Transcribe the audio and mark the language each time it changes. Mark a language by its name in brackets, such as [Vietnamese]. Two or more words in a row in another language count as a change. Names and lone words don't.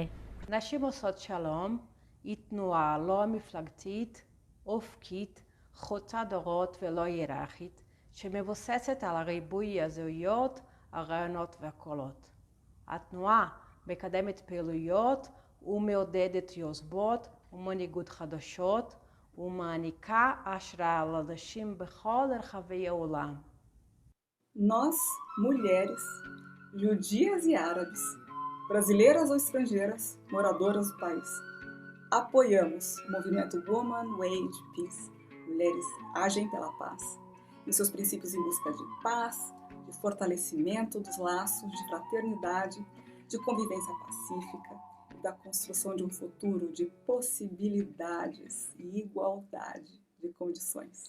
[Hebrew] נשים עושות שלום היא תנועה לא מפלגתית, אופקית, חוצה דורות ולא היררכית, שמבוססת על הריבוי הזהויות, הרעיונות והקולות. התנועה מקדמת פעילויות ומעודדת יוזמות ומנהיגות חדשות ומעניקה השראה לנשים בכל רחבי העולם. [Portuguese] Nós, mulheres, judias e árabes, brasileiras ou estrangeiras, moradoras do país, apoiamos o movimento Women Wage Peace, Mulheres Agem pela Paz, e seus princípios em busca de paz, de fortalecimento dos laços de fraternidade, de convivência pacífica e da construção de um futuro de possibilidades e igualdade de condições.